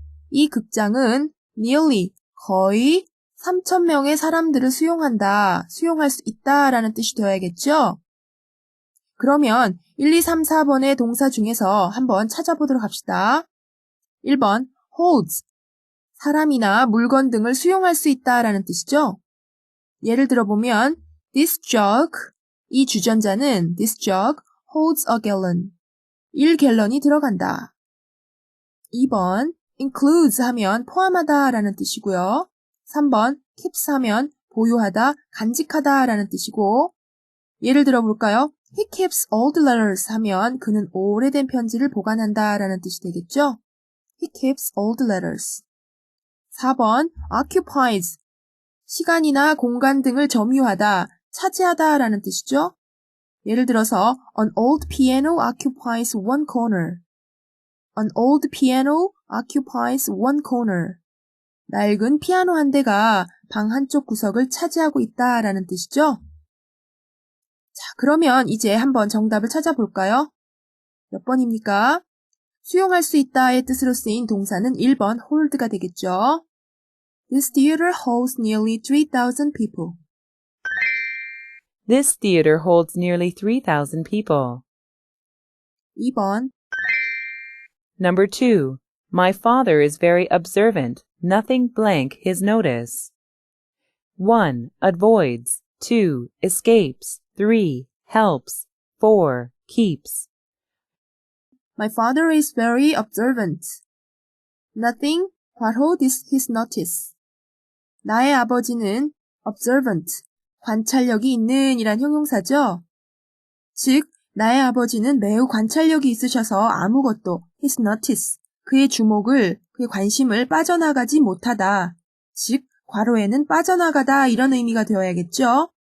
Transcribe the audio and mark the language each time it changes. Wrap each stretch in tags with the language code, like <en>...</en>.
<ko>이 극장은 nearly, 거의 3,000명의 사람들을 수용할 수 있다라는 뜻이 되어야겠죠? 그러면 1, 2, 3, 4번의 동사 중에서 한번 찾아보도록 합시다.</ko> <en>1번, holds.</en> <ko>사람이나 물건 등을 수용할 수 있다라는 뜻이죠? 예를 들어보면,</ko> <en>this jug,</en> <ko>이 주전자는</ko> <en>this jug holds a gallon.</en> <ko>1갤런이 들어간다. 2번, includes 하면 포함하다 라는 뜻이고요. 3번, keeps 하면 보유하다, 간직하다 라는 뜻이고, 예를 들어볼까요?</ko> <en>He keeps old letters</en> <ko>하면 그는 오래된 편지를 보관한다 라는 뜻이 되겠죠?</ko> <en>He keeps old letters. 4번, occupies.</en> <ko>시간이나 공간 등을 점유하다, 차지하다 라는 뜻이죠? 예를 들어서,</ko> <en>an old piano occupies one corner. An old piano occupies one corner.</en> <ko>낡은 피아노 한 대가 방 한쪽 구석을 차지하고 있다 라는 뜻이죠? 자, 그러면 이제 한번 정답을 찾아볼까요? 몇 번입니까? 수용할 수 있다의 뜻으로 쓰인 동사는 1번 hold가 되겠죠?</ko> <en>This theater holds nearly 3,000 people. This theater holds nearly 3,000 people.</en> <ko>2번</ko> <en>Number 2. My father is very observant. Nothing blank his notice. 1. Avoids. 2. Escapes. 3. Helps. 4. Keeps. My father is very observant. Nothing 괄호 his notice.</en> <ko>나의 아버지는 observant, 관찰력이 있는 이란 형용사죠. 즉, 나의 아버지는 매우 관찰력이 있으셔서 아무것도</ko> <en>his notice,</en> <ko>그의 주목을, 그의 관심을 빠져나가지 못하다. 즉, 괄호에는 빠져나가다 이런 의미가 되어야겠죠.</ko>